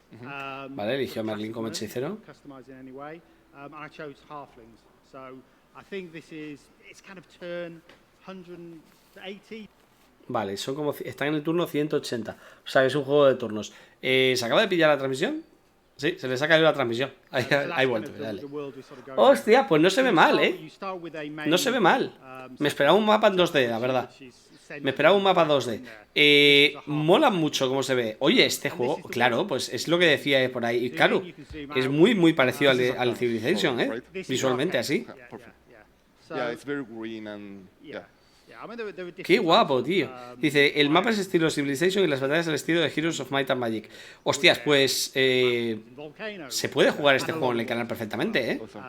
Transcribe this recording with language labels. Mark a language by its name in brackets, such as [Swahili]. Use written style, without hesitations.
[Spanish] Vale, eligió a Merlin como hechicero. [English] Customize in any way, and I chose halflings. So I think it's kind of turn 180. [Spanish] Vale, son como, están en el turno 180. O sea, que es un juego de turnos. ¿Se acaba de pillar la transmisión? Sí, se les ha caído la transmisión. Ahí vuelto, dale. Hostia, pues no se ve mal, ¿eh? No se ve mal. Me esperaba un mapa en 2D, la verdad. Me esperaba un mapa 2D. Mola mucho cómo se ve. Oye, este juego, claro, pues es lo que decía por ahí. Y claro, es muy, muy parecido al Civilization, ¿eh? Visualmente así. [English] Yeah, it's very green and yeah. [Spanish] Qué guapo, tío. Dice, el mapa es estilo Civilization y las batallas al estilo de Heroes of Might and Magic. Hostias, pues se puede jugar este juego en el canal perfectamente, ¿eh?